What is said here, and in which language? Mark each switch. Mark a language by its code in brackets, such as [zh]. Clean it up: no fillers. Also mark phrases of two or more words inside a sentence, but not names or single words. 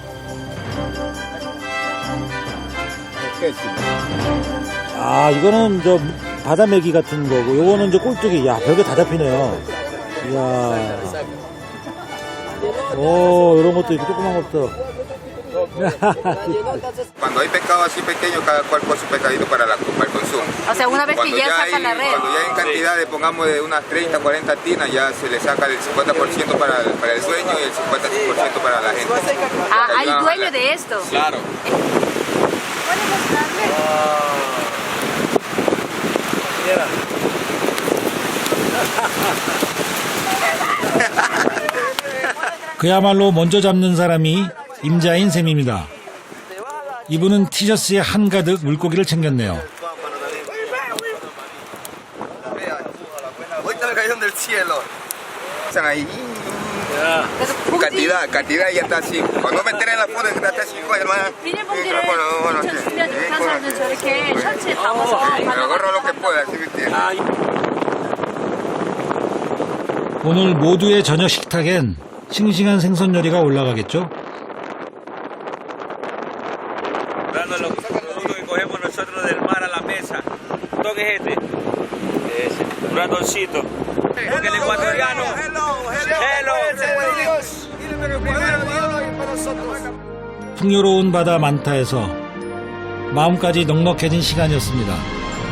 [ko] 아, 이거는 저 바다 메기 같은 거고, 요거는 이제 꼴뚜기. 야, 별게 다 잡히네요. 이야. 오, 이런 것도 있고, 조그만 것도. [es] Cuando hay pescado así pequeño, cada cual con su pescadito para el consumo. O sea, una vez que ya sacan la red. Cuando ya hay cantidades, pongamos de unas 30, 40 tinas, ya se le saca el 50% para el dueño y el 50% para la gente. Ah, hay dueño de esto. Claro. [ko] 그야말로 먼저 잡는 사람이 임자인 셈입니다. 이분은 티셔츠에 한가득 물고기를 챙겼네요. [es] Están ahí. Cantidad ya está así. Cuando me tienen la foto, está así, hermano. [ko] 비닐봉지를 주면 북한사람은 저렇게 셔츠에 담아서 [es] Agarro lo que pueda, ¿sí me entiendes? [ko] 오늘 모두의 저녁 식탁엔 싱싱한 생선 요리가 올라가겠죠? [es] Dando los productos que cogemos nosotros del mar a la mesa. ¿Todo qué es este? Un ratoncito. Porque el ecuatoriano. Hello. [ko] 풍요로운 바다 만타에서 마음까지 넉넉해진 시간이었습니다.